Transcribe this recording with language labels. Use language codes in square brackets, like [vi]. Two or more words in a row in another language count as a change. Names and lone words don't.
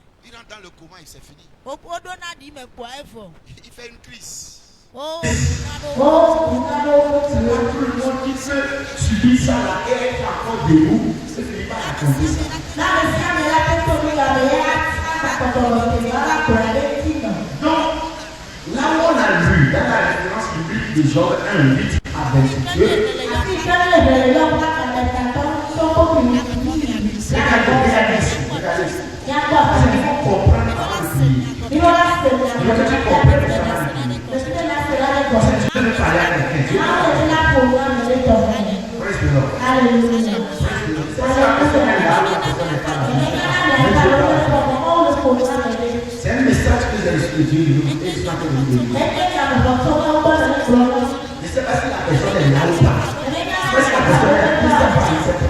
[fr] Il rentre dans le coma, il s'est fini. [ee] Woɖona ɖi me kpoa evɔ. [fr] Il fait une crise. [ee] O kuna ɖo. [fr] Oh, tout le monde qui se subit ça là et est encore debout, c'est fini par raconter ça. Donc, là où on a lu dans la référence biblique de Job 1:8 à 22, il faut comprendre avant de lire. Il faut que tu comprennes ça. Parce que tu veux parler à quelqu'un. Tu [en] praise the Lord. [fr] C'est ça, la personne est là, la personne n'est pas là. C'est un message que j'ai reçu de Dieu, et c'est pas que je veux dire. Je ne sais pas si la personne est là ou pas. Je sais pas si la personne est là, je ne sais pas, je ne sais pas.